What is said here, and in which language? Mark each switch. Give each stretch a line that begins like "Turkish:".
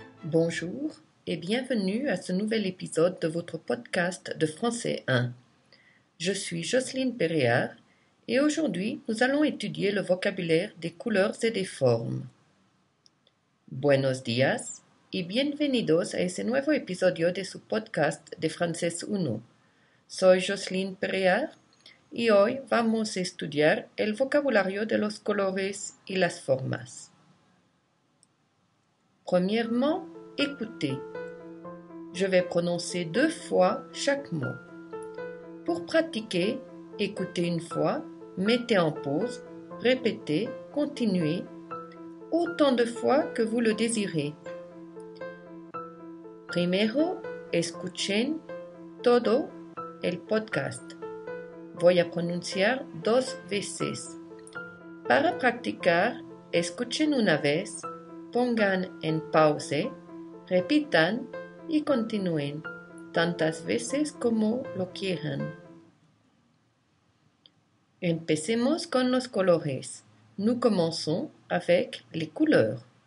French: Bonjour et bienvenue à ce nouvel épisode de votre podcast de Français 1. Je suis Jocelyne Péréard et aujourd'hui nous allons étudier le vocabulaire des couleurs et des formes.
Spanish: Buenos días y bienvenidos a ese nuevo episodio de su podcast de Francés 1. Soy Jocelyne Péréard y hoy vamos a estudiar el vocabulario de los colores y las formas.
French: Premièrement, écoutez. Je vais prononcer 2 fois chaque mot. Pour pratiquer, écoutez une fois, mettez en pause, répétez, continuez, autant de fois que vous le désirez.
Spanish: Primero, escuchen todo el podcast. Voy a pronunciar 2 veces. Para practicar, escuchen una vez, pongan en pause, repitan y continúen tantas veces como lo quieran. Empecemos con los colores.
French: Nous commençons avec les couleurs.